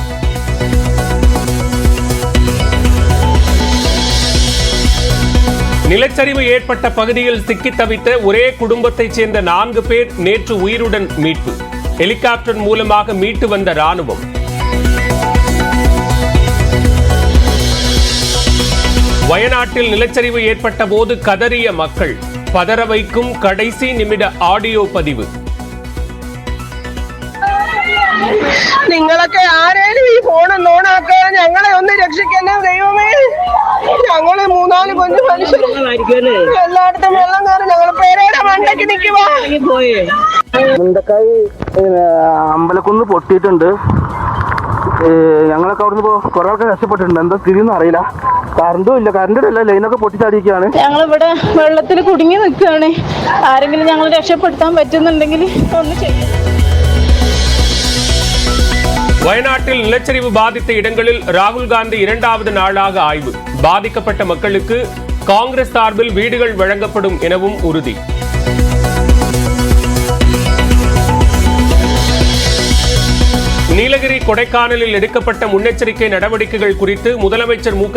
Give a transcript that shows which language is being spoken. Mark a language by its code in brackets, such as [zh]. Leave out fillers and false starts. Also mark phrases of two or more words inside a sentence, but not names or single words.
[ta] நிலச்சரிவு ஏற்பட்ட பகுதியில் சிக்கி தவித்த ஒரே குடும்பத்தைச் சேர்ந்த 4 பேர் நேற்று உயிருடன் மீட்பு. ஹெலிகாப்டர் மூலமாக மீட்டு வந்த ராணுவம். வயநாட்டில் நிலச்சரிவு ஏற்பட்ட போது கதறிய மக்கள். பதற வைக்கும் கடைசி நிமிட ஆடியோ பதிவு. [ml] നിങ്ങളൊക്കെ ആരേലും ഈ ഫോൺ ഓണാക്കുക, ഞങ്ങളെ ഒന്ന് രക്ഷിക്കണേ ദൈവമേ. ഞങ്ങള് 3-4 കൊഞ്ചു മനുഷ്യർ എല്ലായിടത്തും വെള്ളം കയറി ഞങ്ങൾ പേരയുടെ മണ്ടയ്ക്ക് നിൽക്കുവാ. മുണ്ടക്കായി അമ്പലക്കുന്ന് പൊട്ടിയിട്ടുണ്ട്. ഞങ്ങളൊക്കെ അവിടുന്ന് കുറെ ആൾക്കാർ രക്ഷപ്പെട്ടിട്ടുണ്ട്. എന്താ സ്ഥിതിയൊന്നും അറിയില്ല. കറണ്ടും ഇല്ല, കറണ്ടിന്റെ അല്ല, ലൈനൊക്കെ പൊട്ടിച്ചാടിയിരിക്കുകയാണ്. ഞങ്ങളിവിടെ വെള്ളത്തിൽ കുടുങ്ങി നിൽക്കുകയാണ്. ആരെങ്കിലും ഞങ്ങൾ രക്ഷപ്പെടുത്താൻ പറ്റുന്നുണ്ടെങ്കിൽ ഒന്ന് ചെയ്യും. [ta] வயநாட்டில் நிலச்சரிவு பாதித்த இடங்களில் ராகுல் காந்தி 2வது நாளாக ஆய்வு. பாதிக்கப்பட்ட மக்களுக்கு காங்கிரஸ் சார்பில் வீடுகள் வழங்கப்படும் எனவும் உறுதி. நீலகிரி கொடைக்கானலில் எடுக்கப்பட்ட முன்னெச்சரிக்கை நடவடிக்கைகள் குறித்து முதலமைச்சர் மு.க.